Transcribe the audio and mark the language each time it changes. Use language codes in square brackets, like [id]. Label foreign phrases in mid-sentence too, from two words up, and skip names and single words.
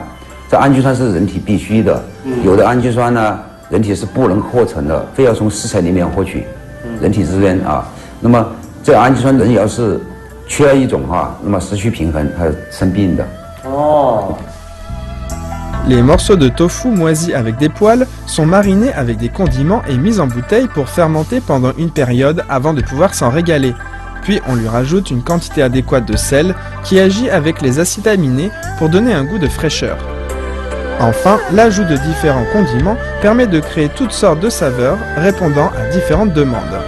[zh] 这氨基酸是人体必须的，有的氨基酸呢，人体是不能合成的，非要从食材里面获取，人体之间啊。那么这氨基酸人要是 缺一种那么失去平衡，它生病的。 [fr] Les morceaux de tofu moisis avec des poils sont marinés avec des condiments et mis en bouteille pour fermenter pendant une période avant de pouvoir s'en régaler. Puis on lui rajoute une quantité adéquate de sel qui agit avec les acides aminés pour donner un goût de fraîcheur. Enfin, l'ajout de différents condiments permet de créer toutes sortes de saveurs répondant à différentes demandes.